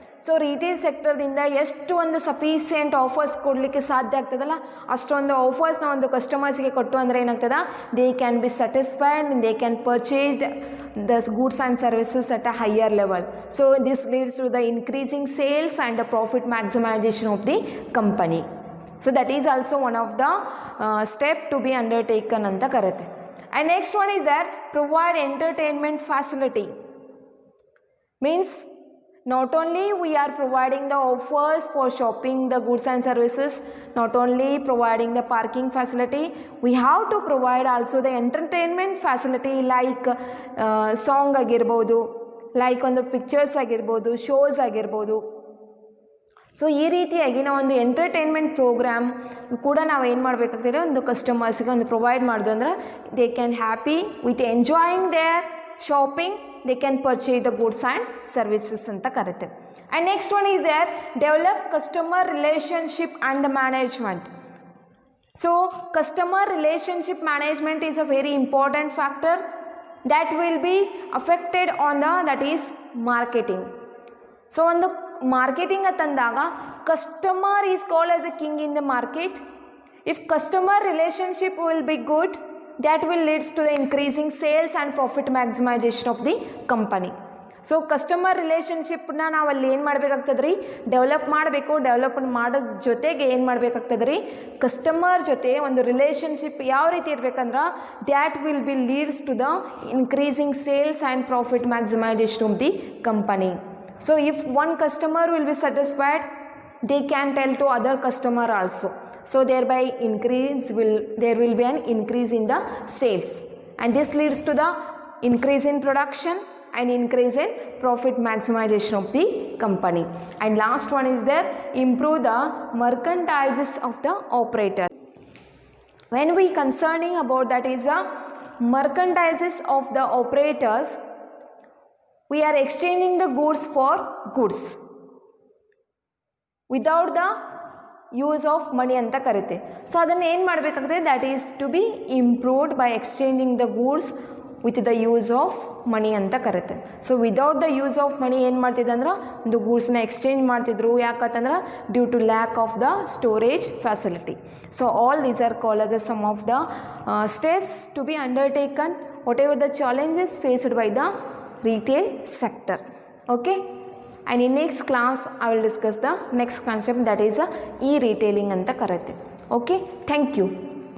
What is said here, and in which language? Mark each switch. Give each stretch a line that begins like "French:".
Kannada: So retail ಸೆಕ್ಟರ್ದಿಂದ ಎಷ್ಟು ಒಂದು sufficient offers ಕೊಡಲಿಕ್ಕೆ ಸಾಧ್ಯ ಆಗ್ತದಲ್ಲ, ಅಷ್ಟೊಂದು ಆಫರ್ಸ್ನ ಒಂದು ಕಸ್ಟಮರ್ಸ್ಗೆ ಕೊಟ್ಟು ಅಂದರೆ ಏನಾಗ್ತದೆ,
English: They can be satisfied, they can purchase the goods and services at a higher level. So this leads to the increasing sales and the profit maximisation of the company. So that is also one of the step to be undertaken
Kannada: ಅಂತ ಕರುತ್ತೆ.
English: And next one is there, provide entertainment facility. Means not only we are providing the offers for shopping the goods and services, not only providing the parking facility, we have to provide also the entertainment facility like song
Kannada: ಆಗಿರ್ಬೋದು, like ಒಂದು pictures ಆಗಿರ್ಬೋದು, shows ಆಗಿರ್ಬೋದು. So ಈ ರೀತಿಯಾಗಿ ನಾವು ಒಂದು entertainment program ಕೂಡ ನಾವು ಏನು ಮಾಡಬೇಕಾಗ್ತದೆ, ಒಂದು ಕಸ್ಟಮರ್ಸ್ಗೆ ಒಂದು ಪ್ರೊವೈಡ್ ಮಾಡೋದು ಅಂದ್ರೆ
English: they can happy with enjoying their shopping, they can purchase the goods and services
Kannada: ಅಂತ ಕರುತ್ತೆ.
English: And next one is there, develop customer relationship and the management. So customer relationship management is a very important factor that will be affected on the, that is marketing. So
Kannada: ಒಂದು marketing ಅಂತಂದಾಗ
English: Customer is called as the king in the market. If customer relationship will be good, that will leads to the increasing sales and profit maximization of the company.
Kannada: So customer ರಿಲೇಷನ್ಶಿಪ್ನ ನಾವು ಅಲ್ಲಿ ಏನು ಮಾಡಬೇಕಾಗ್ತದೆ ರೀ, develop ಮಾಡಬೇಕು. Develop ಮಾಡೋದ್ರ ಜೊತೆಗೆ ಏನು ಮಾಡಬೇಕಾಗ್ತದೆ ರೀ, ಕಸ್ಟಮರ್ ಜೊತೆ ಒಂದು ರಿಲೇಷನ್ಶಿಪ್ ಯಾವ ರೀತಿ ಇರಬೇಕಂದ್ರೆ,
English: That will be leads to the increasing sales and profit maximisation of the company. So if one customer will be satisfied, they can tell to other customer also. So thereby there will be an increase in the sales, and this leads to the increase in production and increase in profit maximization of the company. And last one is there, improve the merchandises of the operator. When we concerning about that is a merchandises of the operators, we are exchanging the goods for goods without the use of money
Kannada: ಅಂತ ಕರಿತೆ.
English: so
Kannada: ಅದನ್ನು ಏನು ಮಾಡಬೇಕಾಗ್ತದೆ,
English: that is to be improved by exchanging the goods with the use of money
Kannada: ಅಂತ ಕರಿತೆ. So
English: without the use of money
Kannada: ಏನು ಮಾಡ್ತಿದ್ದೆ ಅಂದ್ರೆ, ಒಂದು ಗೂಡ್ಸ್ನ exchange ಮಾಡ್ತಿದ್ರು. ಯಾಕಂತಂದ್ರೆ
English: Due to lack of the storage facility. So all these are called as some of the steps to be undertaken whatever the challenges faced by the retail sector. Okay. And in next class I will discuss the next concept, that is e-retailing
Kannada: anta karate.
English: Okay, thank you.